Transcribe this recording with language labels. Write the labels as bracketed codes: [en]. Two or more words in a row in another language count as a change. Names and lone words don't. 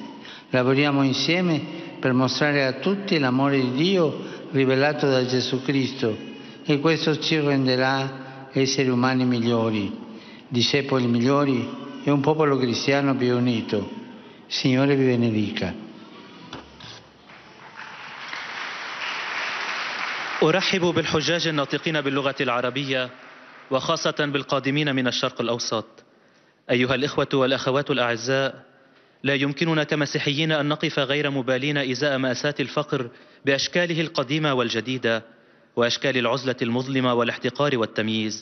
[it] Lavoriamo insieme per mostrare a tutti l'amore di Dio rivelato da Gesù Cristo, e questo ci renderà esseri umani migliori, discepoli migliori e un popolo cristiano più unito. Signore vi benedica. [ar] أرحب بالحجاج الناطقين باللغة العربية وخاصة بالقادمين من الشرق الأوسط. أيها الإخوة والأخوات الأعزاء، لا يمكننا كمسيحيين أن نقف غير مبالين إزاء مأساة الفقر بأشكاله القديمة والجديدة وأشكال العزلة المظلمة والاحتقار والتمييز.